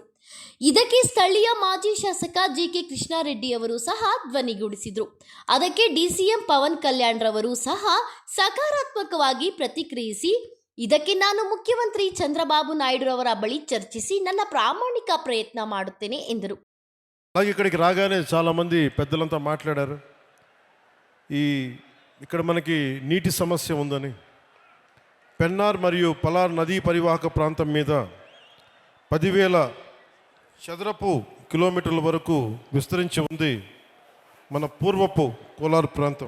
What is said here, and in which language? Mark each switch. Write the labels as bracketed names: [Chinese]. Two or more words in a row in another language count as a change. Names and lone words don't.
[Kannada] ಇದಕ್ಕೆ ಸ್ಥಳೀಯ ಮಾಜಿ ಶಾಸಕ JK ಕೃಷ್ಣಾರೆಡ್ಡಿ ಅವರು ಸಹ ಧ್ವನಿಗೂಡಿಸಿದ್ರು. ಅದಕ್ಕೆ DCM ಪವನ್ ಕಲ್ಯಾಣ್ ರವರು ಸಹ ಸಕಾರಾತ್ಮಕವಾಗಿ ಪ್ರತಿಕ್ರಿಯಿಸಿ, ಇದಕ್ಕೆ ನಾನು ಮುಖ್ಯಮಂತ್ರಿ ಚಂದ್ರಬಾಬು ನಾಯ್ಡು ರವರ ಬಳಿ ಚರ್ಚಿಸಿ ನನ್ನ ಪ್ರಾಮಾಣಿಕ ಪ್ರಯತ್ನ ಮಾಡುತ್ತೇನೆ ಎಂದರು. [Telugu] ఇక్కడికి రాగానే చాలామంది పెద్దలంతా మాట్లాడారు. ఇక్కడ మనకి నీటి సమస్య ఉందని. పెన్నార్ మరియు పలార్ నదీ పరివాహక ప్రాంతం మీద 10,000 చదరపు కిలోమీటర్ల వరకు విస్తరించి ఉంది మన పూర్వపు కోలార్ ప్రాంతం.